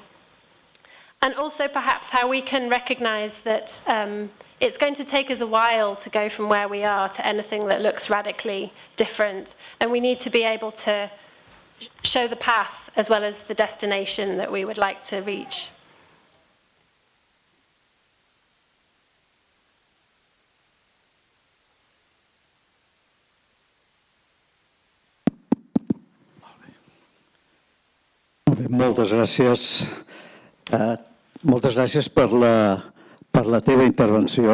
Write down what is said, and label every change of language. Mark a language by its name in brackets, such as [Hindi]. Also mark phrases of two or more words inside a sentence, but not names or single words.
[English] And also perhaps how we can recognize that it's going to take us a while to go from where we are to anything that looks radically different. And we need to be able to show the path as well as the destination that we would like to reach. [Catalan] Moltes gràcies. Moltes gràcies per la teva intervenció.